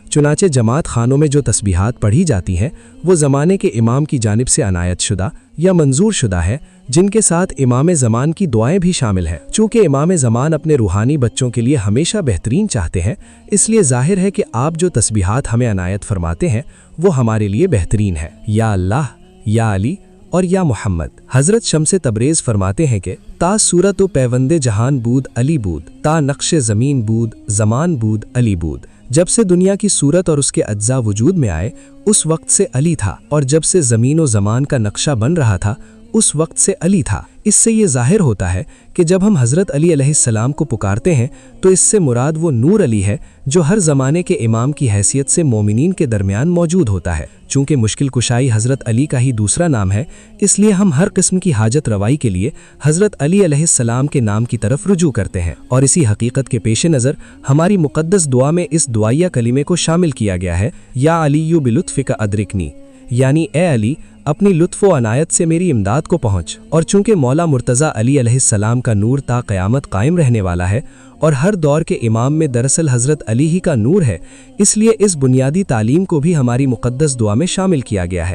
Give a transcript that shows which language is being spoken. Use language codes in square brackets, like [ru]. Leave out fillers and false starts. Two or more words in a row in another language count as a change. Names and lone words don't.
[ur] چنانچہ جماعت خانوں میں جو تسبیحات پڑھی جاتی ہیں وہ زمانے کے امام کی جانب سے عنایت شدہ یا منظور شدہ ہے، جن کے ساتھ امام زمان کی دعائیں بھی شامل ہیں۔ چونکہ امام زمان اپنے روحانی بچوں کے لیے ہمیشہ بہترین چاہتے ہیں، اس لیے ظاہر ہے کہ آپ جو تسبیحات ہمیں عنایت فرماتے ہیں وہ ہمارے لیے بہترین ہے۔ یا اللہ، یا علی اور یا محمد۔ حضرت شمس تبریز فرماتے ہیں کہ [fa] تا صورت و پیوند جہان بود علی بود، تا نقش زمین بود زمان بود علی بود۔ [ur] جب سے دنیا کی صورت اور اس کے اجزاء وجود میں آئے اس وقت سے علی تھا، اور جب سے زمین و زمان کا نقشہ بن رہا تھا اس وقت سے علی تھا۔ اس سے یہ ظاہر ہوتا ہے کہ جب ہم حضرت علی علیہ السلام کو پکارتے ہیں تو اس سے مراد وہ نور علی ہے جو ہر زمانے کے امام کی حیثیت سے مومنین کے درمیان موجود ہوتا ہے۔ چونکہ مشکل کشائی حضرت علی کا ہی دوسرا نام ہے، اس لیے ہم ہر قسم کی حاجت روائی کے لیے حضرت علی علیہ السلام کے نام کی طرف رجوع کرتے ہیں، اور اسی حقیقت کے پیش نظر ہماری مقدس دعا میں اس دعائیہ کلمے کو شامل کیا گیا ہے، [ar] یا علی بلطفک ادرکنی، [ur] یعنی اے علی اپنی لطف و عنایت سے میری امداد کو پہنچ. اور چونکہ مولا مرتضیٰ علی علیہ السلام کا نور تا قیامت قائم رہنے والا ہے اور ہر دور کے امام میں دراصل حضرت علی ہی کا نور ہے، اس لیے اس بنیادی تعلیم کو بھی ہماری مقدس دعا میں شامل کیا گیا ہے.